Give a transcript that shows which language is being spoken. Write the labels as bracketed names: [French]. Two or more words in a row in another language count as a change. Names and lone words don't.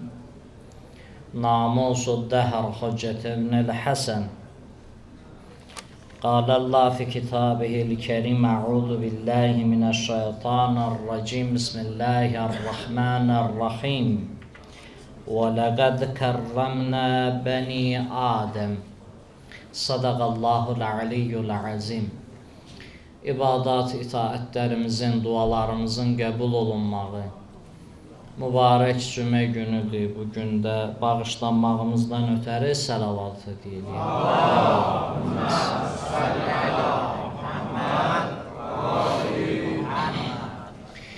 [Arabic] ناموس الدهر حجة بن الحسن قال الله في كتابه الكريم أعوذ بالله من الشيطان الرجيم بسم الله الرحمن الرحيم ولقد كرمنا بني آدم صدق الله العلي العظيم. [Azerbaijani] İbadat, itaətlərimizin, dualarımızın qəbul olunmağı mübarək cümə günüdür. Bu gündə bağışlanmağımızdan ötəri səlavatı deyilik. [Arabic] اللهم صل على محمد وآل محمد.